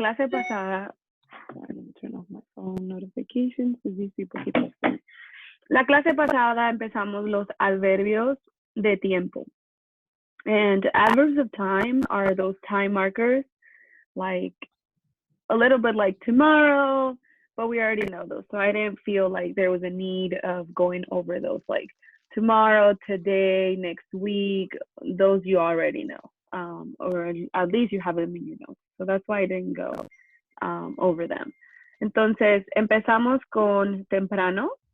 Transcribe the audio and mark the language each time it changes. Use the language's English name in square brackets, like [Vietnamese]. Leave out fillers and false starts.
[English] Sorry, let me turn off my phone notifications because these people keep asking. [Spanish] La clase pasada empezamos los adverbios de tiempo. [English] And adverbs of time are those time markers, like a little bit like tomorrow, but we already know those. So I didn't feel like there was a need of going over those, like tomorrow, today, next week. Those you already know, or at least you have them in your notes. So that's why I didn't go over them. [Spanish] Entonces, empezamos con temprano.